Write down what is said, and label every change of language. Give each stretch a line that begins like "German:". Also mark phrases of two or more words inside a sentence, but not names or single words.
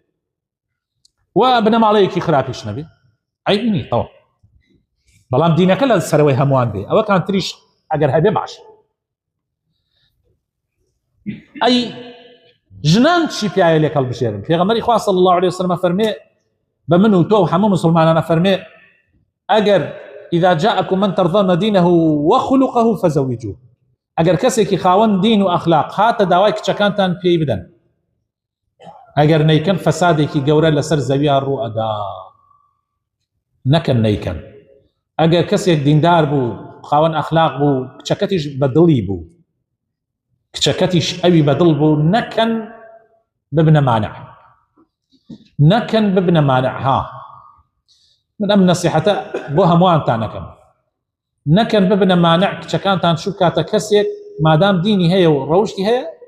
Central Kurdish: و بنەماڵەیەکی خراپیش نەبێت عیب نی تەواو بەڵام دینەکە لە سەرەوەی هەمووان بێ ئەوە کانتریش ئەگەر هەبێ باش ئەی ژنان چی پیاە لێک هەڵبژێرن پێغەمبەری خوا صلی
Arabic: الله عليه وسلم
Central Kurdish: فەرمێ بە من و تۆ و هەموو مسلمانانە فەرمێ ئەگەر
Arabic: إذا جاءكم من ترضون دينه وخلقه فزوجوه
Central Kurdish: ئەگەر کەسێکی خاوەن دین و ئەخلاق هاتە داوای کچەکانتان پێی بدەن ئەگەر نەیکەن فەسادێکی گەورە لەسەر زەویە ڕوو ئەدا نەکەن نەیکەن ئەگەر کەسێک دیندار بوو خاوەن ئەخلاق بوو کچەکەتیش بەدڵی بوو کچەکەتیش ئەوی بەدڵ بوو نەکەن ببنە مانع نەکەن ببنە مانع ها من ئەم نەسیحەتە بۆ هەمووانتان نەکەم نەکەن ببنە مانع کچەکانتان شوو کاتە کەسێک مادام دینی هەیە و ڕەوشتی هەیە